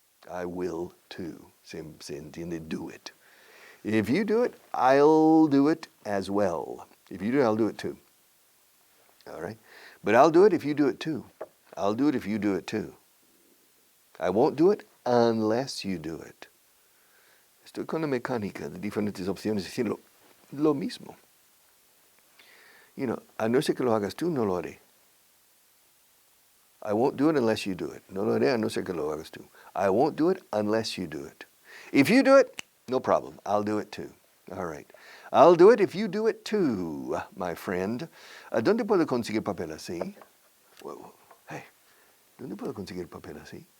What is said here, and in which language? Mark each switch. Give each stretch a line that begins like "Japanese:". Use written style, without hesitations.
English: I will too.
Spanish: Se entiende,
English: do it. If you do it, I'll do it as well. If you do it, I'll do it too. All right? But I'll do it if you do it too. I'll do it if you do it too. I won't do it unless you do it.
Spanish: Estoy con la mecánica de diferentes opciones, es decir, lo mismo. A no ser que lo hagas tú, no lo haré.
English: I won't do it unless you do it.
Spanish: No lo haré a no ser que lo hagas tú.
English: I won't do it unless you do it. If you do it, no problem. I'll do it too. All right. I'll do it if you do it too, my friend.
Spanish: ¿Dónde puedo conseguir papel así? Hey, ¿dónde puedo conseguir papel así?